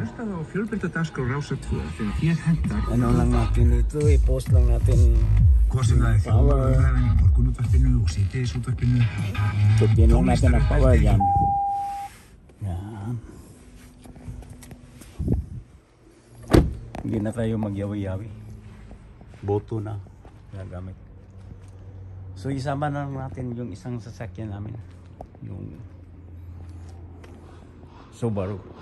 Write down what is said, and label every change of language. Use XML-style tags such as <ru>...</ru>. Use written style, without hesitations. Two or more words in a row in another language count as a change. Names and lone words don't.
<is>Hlustaðu á fjölbreytadagskrá Rásar 2 þegar þér hentar.</is> <tl>Ano lang natin dito, i-post lang natin</tl> <is>Hvort sem það er þjóðarumræðan í morgunútvarpinu og síðdegisútvarpinu.</is> <tl>tupin lang natin ang power yan. Yan. Hindi na tayo magyawi-yawi. Boto na gagamit. So isama na lang natin yung isang sasakyan namin. Yung Subaru.</tl>